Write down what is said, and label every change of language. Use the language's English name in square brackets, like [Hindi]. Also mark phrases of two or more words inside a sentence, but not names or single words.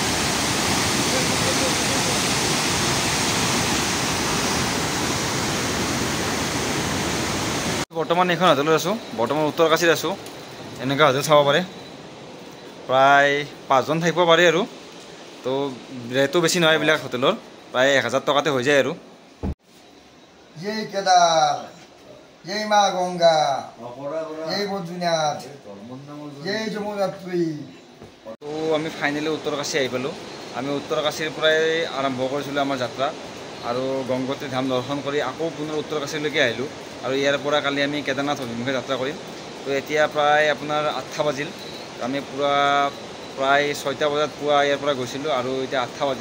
[Assamese] বৰ্তমান এইখন হোটেলত আছোঁ, বৰ্তমান উত্তৰকাশীত আছোঁ। এনেকুৱা হোটেল চাব পাৰে, প্ৰায় 5জন থাকিব পাৰে আৰু। তো ৰেটো বেছি নহয় এইবিলাক হোটেলৰ, প্ৰায় 1000 টকাতে হৈ যায় আৰু। [Hindi] जय केदार, जय माँ गंगा, जय बद्रीनाथ, जय যমুনাত্ৰী। [Assamese] তো আমি ফাইনেলি উত্তৰকাশী আহি পালোঁ। আমি উত্তৰকাশীৰ পৰাই আৰম্ভ কৰিছিলোঁ আমাৰ যাত্ৰা, আৰু গংগোত্ৰী ধাম দৰ্শন কৰি আকৌ পুনৰ উত্তৰকাশীলৈকে আহিলোঁ। আৰু ইয়াৰ পৰা কালি আমি কেদাৰনাথ অভিমুখে যাত্ৰা কৰিম। তো এতিয়া প্ৰায় আপোনাৰ 8টা বাজিল। আমি প্ৰায় 6টা বজাত পুৱা ইয়াৰ পৰা গৈছিলোঁ, আৰু এতিয়া 8টা বাজিল।